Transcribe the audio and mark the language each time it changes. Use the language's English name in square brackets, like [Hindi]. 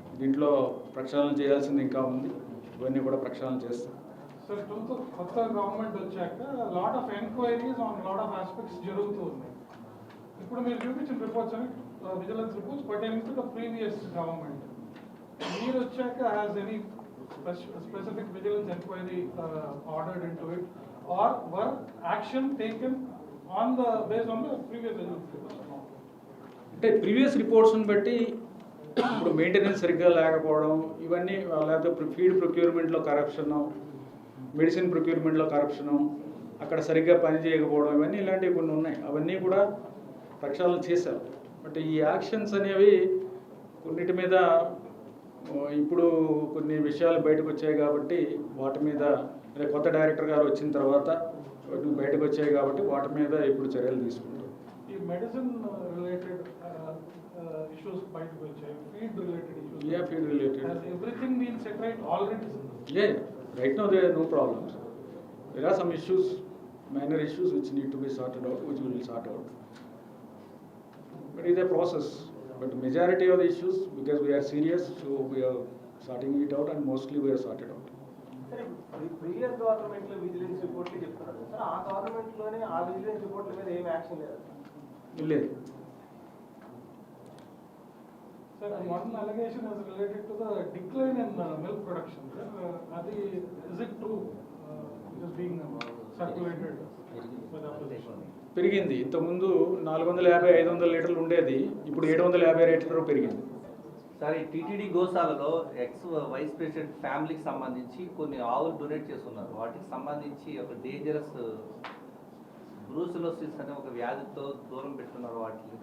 [Telugu] దీంట్లో ప్రక్షాళన చేయాల్సింది ఇంకా ఉంది, ఇవన్నీ కూడా ప్రక్షాళన చేస్తాం. సార్, కొత్త గవర్నమెంట్ వచ్చాక [English] lot of enquiries on lot of aspects [Telugu] జరుగుతూ ఉన్నాయి. ఇప్పుడు మీరు చూపించిన రిపోర్ట్స్ అని vigilance reports [English] Pertaining to the previous government. [Telugu] మీరు వచ్చాక [English] Has any specific vigilance inquiry ordered into it, or were action taken based on the previous vigilance reports? [Telugu] అంటే previous రిపోర్ట్స్ని బట్టి ఇప్పుడు మెయింటెనెన్స్ సరిగ్గా లేకపోవడం, ఇవన్నీ లేకపోతే ఫీడ్ ప్రొక్యూర్మెంట్లో కరప్షను, మెడిసిన్ ప్రొక్యూర్మెంట్లో కరప్షను, అక్కడ సరిగ్గా పని చేయకపోవడం, ఇవన్నీ ఇలాంటివి కొన్ని ఉన్నాయి. అవన్నీ కూడా ప్రక్షాళన చేశారు. బట్ ఈ యాక్షన్స్ అనేవి కొన్నిటి మీద ఇప్పుడు కొన్ని విషయాలు బయటకు వచ్చాయి కాబట్టి వాటి మీద కొత్త డైరెక్టర్ గారు వచ్చిన తర్వాత బయటకు వచ్చాయి కాబట్టి వాటి మీద ఇప్పుడు చర్యలు తీసుకుంటాం. ఈ మెడిసిన్ రిలేటెడ్ issues బయటకు వచ్చాయి, feed related issues. [English] Yeah, feed related. Has everything been set right already? Yeah, right now there are no problems. There are some issues, minor issues which need to be sorted out, which we will sort out. But it is a process. But majority of the issues, because we are serious, so we are sorting it out, and mostly we are sorted out. [Telugu] Previous government లో vigilance రిపోర్ట్లు చెప్తున్నారు sir, ఆ government లోనే ఆ vigilance రిపోర్ట్ల మీద ఏం action లేదు. లేదు. [English] Sir, one allegation is related to the decline in milk production. Adi, is it true? It is being circulated by the opposition. [Telugu] పెరిగింది. ఇంతకుముందు 450-500 లీటర్లు ఉండేది, ఇప్పుడు 750 లీటర్లు పెరిగింది. సార్, ఈ టీటీడీ గోశాలలో ఎక్స్ వైస్ ప్రెసిడెంట్ ఫ్యామిలీకి సంబంధించి కొన్ని ఆవులు డొనేట్ చేస్తున్నారు. వాటికి సంబంధించి ఒక డేంజరస్ బ్రూసిలోసిస్ అనే ఒక వ్యాధితో దూరం పెట్టున్నారు వాటికి.